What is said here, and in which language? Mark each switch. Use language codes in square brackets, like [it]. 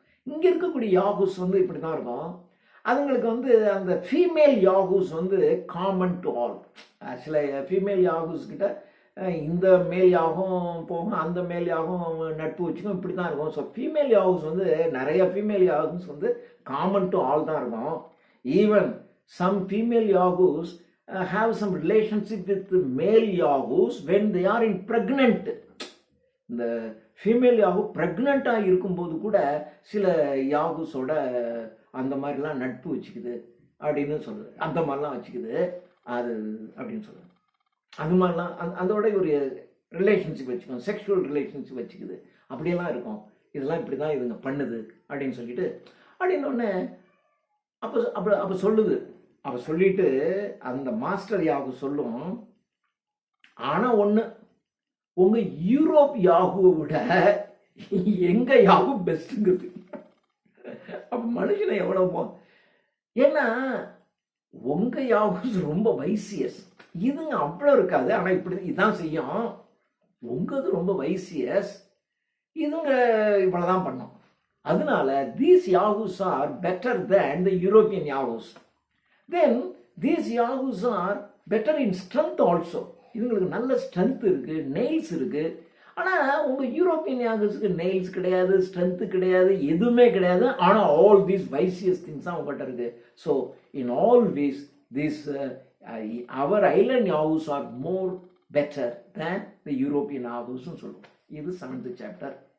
[ta] இங்கே இருக்கக்கூடிய யாகூஸ் இப்படி தான் இருக்கும். அதுங்களுக்கு அந்த ஃபீமேல் யாகூஸ் [en] Common to all. [ta] சில ஃபீமேல் யாகூஸ் கிட்ட இந்த மேல் யாகம் போகும், அந்த மேல் யாகம் நட்பு வச்சுக்கும், இப்படி தான் இருக்கும். ஸோ ஃபீமேல் யாகூஸ் நிறைய ஃபீமேல் யாகூஸ் [en] common to all [ta] தான் இருக்கும். [en] Even some female yahoos have some relationship with male yahoos when they are in pregnant. [ta] இந்த ஃபீமேல் யாகு ப்ரெக்னெண்ட்டாக இருக்கும்போது கூட சில யாகுஸோட அந்த மாதிரிலாம் நட்பு வச்சுக்குது அப்படின்னு சொல்லுது. அந்த மாதிரிலாம் வச்சுக்குது அது அப்படின்னு சொல்லுது. அது மாதிரிலாம் அதோட ஒரு ரிலேஷன்ஷிப் வச்சுக்கோங்க, செக்ஷுவல் ரிலேஷன்ஷிப் வச்சுக்குது, அப்படியெல்லாம் இருக்கும். இதெல்லாம் இப்படி தான் இதுங்க பண்ணுது அப்படின்னு சொல்லிட்டு அப்படின்னோடனே அப்போ சொல்லுது. அவ சொல்லிட்டு அந்த மாஸ்டர் யாகு சொல்லும், ஆனா ஒண்ணு, உங்க யூரோப் யாகுவை விட எங்க யாகு பெஸ்ட்ங்கிறது. அப்ப மனுஷனை எவ்வளவு, ஏன்னா உங்க யாகுஸ் ரொம்ப வைசியஸ், இதுங்க அவ்வளோ இருக்காது, ஆனா இப்படி இதான் செய்யும். உங்கது ரொம்ப வைசியஸ், இதுங்க இவ்வளவுதான் பண்ணும். அதனால [en] these yahoos are better than the European yahoos. Then these yahoos are better in strength also. [ta] இதுங்களுக்கு நல்ல ஸ்ட்ரென்த் இருக்கு, நெயில்ஸ் இருக்கு. ஆனா உங்க யூரோப்பியன் யாகுஸ்க்கு நெயில்ஸ் கிடையாது, ஸ்ட்ரென்த் கிடையாது, எதுவுமே கிடையாது. [en] ஆனா all these vicious things [ta] தான் உங்கள்கிட்ட இருக்கு. [en] so in all ways this our island yahoos are more better than the European யாகுஸ்ன்னு [ta] சொல்லுவோம். இது 7th சாப்டர்.